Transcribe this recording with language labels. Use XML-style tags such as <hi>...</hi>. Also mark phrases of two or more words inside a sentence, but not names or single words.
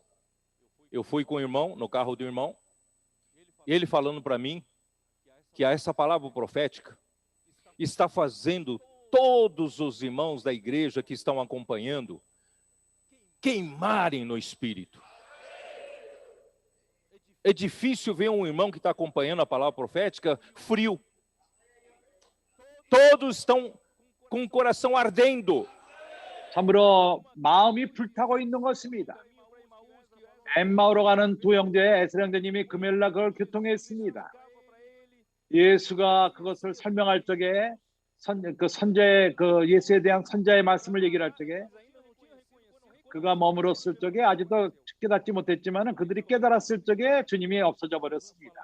<pt>Eu fui com o irmão, no carro do irmão, ele falando para mim que essa palavra profética está fazendo todos os irmãos da igreja que estão acompanhando queimarem no espírito. É difícil ver um irmão que está acompanhando a palavra profética frio. Todos estão com o coração ardendo.</pt> <ko>참으로 마음이 불타고 있는 것입니다. 엠마오로 가는 두 형제 에스라 형제님이 금요일날 그걸 교통했습니다. 예수가 그것을 설명할 적에 예수에 대한 선자의 말씀을 얘기를 할 적에 그가 머물었을 적에 아직도 깨닫지 못했지만 그들이 깨달았을 적에 주님이 없어져 버렸습니다.</ko>